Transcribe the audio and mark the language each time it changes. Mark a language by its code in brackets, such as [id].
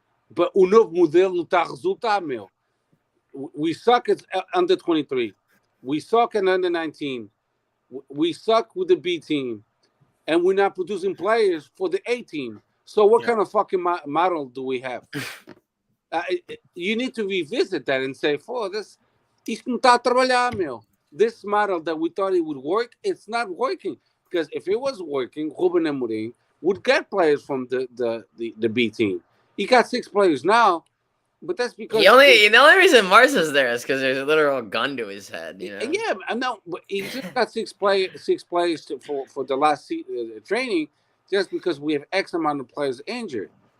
[pt] But o novo modelo está a resultar, meu. [en] We suck at under 23. We suck at under 19. We suck with the B team. and we're not producing players for the A team. So what kind of fucking model do we have? You need to revisit that and say, [pt] isto não está a trabalhar, meu. [en] This model that we thought it would work, it's not working. Because if it was working, Ruben Amorim would get players from the B team. He got 6 players now, but that's because the only reason Marsa's there is because there's a literal gun to his head. You know? Yeah, I know, but he just got 6 players for the last training, just because we have X amount of players injured.